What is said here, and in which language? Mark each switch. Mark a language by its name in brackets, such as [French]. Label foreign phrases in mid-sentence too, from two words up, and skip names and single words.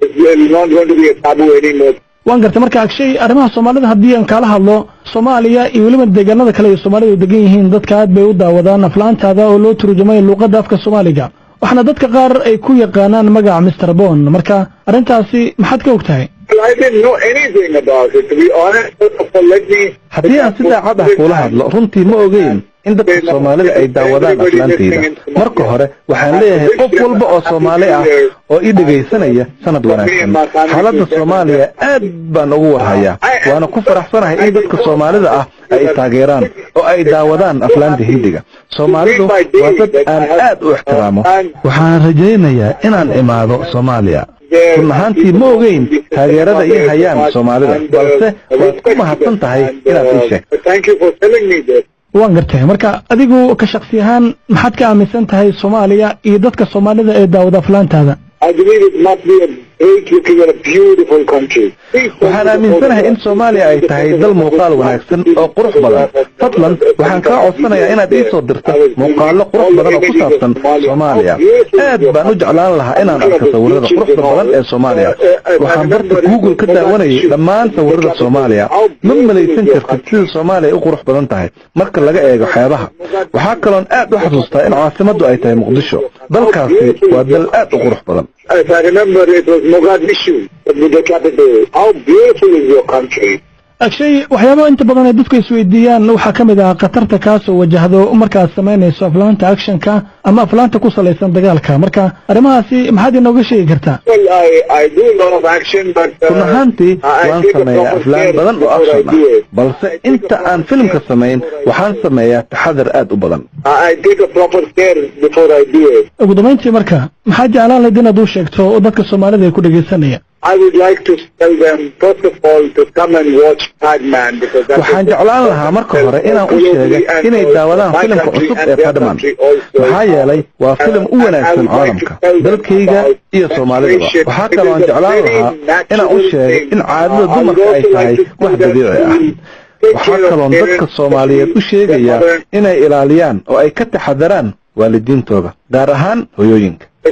[Somali] waan gartay marka Akshay arrimaha Soomaalida haddii aan kala hadlo Soomaaliya iyo waliba deegaanada kale ee Soomaalidu degan yihiin dadka aad bay u daawadaan aflaantaada oo loo turjumay luqadda afka Soomaaliga waxna dadka qaar ay ku yaqaanaan magaca Mr. Bon marka arintaasi maxaad ka ogtahay? [English] I didn't know anything about it to be honest. Let me [Somali] haddii aan si daacad ah kula hadlo runtii ma ogeyn in dadka Soomaalida ay daawadaan aflaantayda marka hore waxaan leeyahay qof walba oo Soomaali ah oo ii dhageysanaya sanad wanaagsan xaaladda Soomaaliya aad baan ugu warhayaa waana ku faraxsanahay in dadka Soomaalida ah ay taageeraan oo ay daawadaan aflaanta Hindiga Soomaalidu waa dad aan aad u ixtiraamo waxaan rajaynayaa inaan imaado Soomaaliya runtii ma ogeyn taageerada ay hayaan Soomaalida balse waad ku mahadsan tahay inaad ii sheegto. [English] Thank you for telling me this. [Somali] waan gartay marka adigu ka shakhsi ahaan maxaad ka aaminsan tahay Soomaaliya iyo dadka Soomaalida ee daawada aflaantaada? [English] I believe it must be a great looking and a beautiful country. [Somali] waxaan aaminsanahay in Soomaaliya ay tahay dal muuqaal wanaagsan oo qurux badan fadlan waxaan ka codsanayaa inaad ii soo dirto muuqaalo qurux badan oo ku saabsan Soomaaliya aad baan u jeclaan lahaa inaan arko sawirada quruxda badan ee Soomaaliya waxaan barta Google ka daawanayay dhammaan sawirada Soomaaliya ma malaysan kartid sida Soomaaliya u qurux badan tahay marka laga eego xeebaha waxaa kaloon aad u xasuustaa in caasimaddu ay tahay Muqdisho dalkaasi waa dal aad u qurux badan. [English] If I remember, it was Mogadishu, the capital. How beautiful is your country? [Somali] Akshay waxyaabo inta badan ay dadku isweydiiyaan waxa kamid ah qatarta kaas oo wajahdo markaad sameynayso aflaanta actionka ama aflaanta ku salaysan dagaalka marka arrimahaasi maxaad inooga sheegi kartaa? [English] Well, I do a lot of action, but [Somali] runtii waan sameeyaa aflaan badan oo action ah balse inta aan filimka sameyn waxaan sameeyaa taxadar aad u badan. [English] I take a proper care before I do it. [Somali] ugu dambeyntii marka maxaad jeclaan lahayd inaad u sheegto dadka Soomaalida ay ku dhageysanaya? [English] I would like to tell them, first of all, to come and watch Padman because that's [Somali] waxaan jeclaan lahaa marka hore inaan u sheegay inay daawadaan filimka cusub ee Padman maxaa yeelay waa filim u wanaagsan caalamka dalkayga iyo Soomaalida waxaa kaloo aan jeclaan lahaa inaan u sheegay in caadada dumarka ay tahay wax dabiici ah waxaa kaloo dadka Soomaaliyeed u sheegaya inay ilaaliyaan oo ay ka taxadaraan waalidiintooda gaar ahaan hooyooyinka